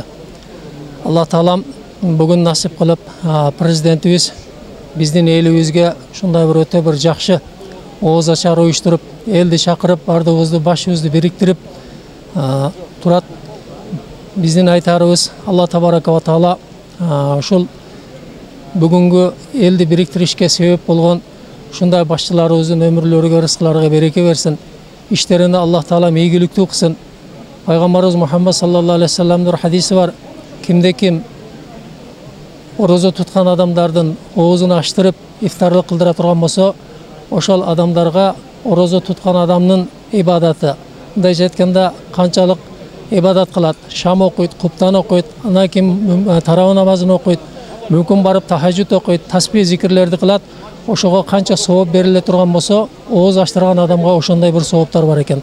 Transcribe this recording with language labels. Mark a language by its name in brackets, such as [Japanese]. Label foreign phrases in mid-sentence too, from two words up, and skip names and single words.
[Kyrgyz] Аллах таалам бүгүн насип кылып, президентибиз биздин элибизге ушундай бир өтө бир жакшы ооз ачар уюштуруп, элди чакырып, бардыгыбызды башыбызды бириктирип турат. Биздин айтарыбыз [Arabic] الله تبارك وتعالى [Kyrgyz] ушул бүгүнгү элди бириктиришке себеп болгон ушундай башчыларыбыздын өмүрлөрүгө, рызкыларга береке берсин. Иштерине [Arabic] الله تعالى [Kyrgyz] ийгиликтүү кылсын. Пайгамбарыбыз Мухаммад [Arabic] صلى الله عليه وسلم [Kyrgyz] хадиси бар. Кимде ким орозо туткан адамдардын оозун ачтырып, ифтарлык кылдыра турган болсо, ошол адамдарга орозо туткан адамдын ибадаты, мындайча айтканда канчалык ибадат кылат, шам окуйт, куптан окуйт, андан кийин тарава намазын окуйт, мүмкүн барып тахажжуд окуйт, таспих зикирлерди кылат, ошого канча сооп бериле турган болсо, ооз ачтырган адамга ошондой бир сооптор бар экен.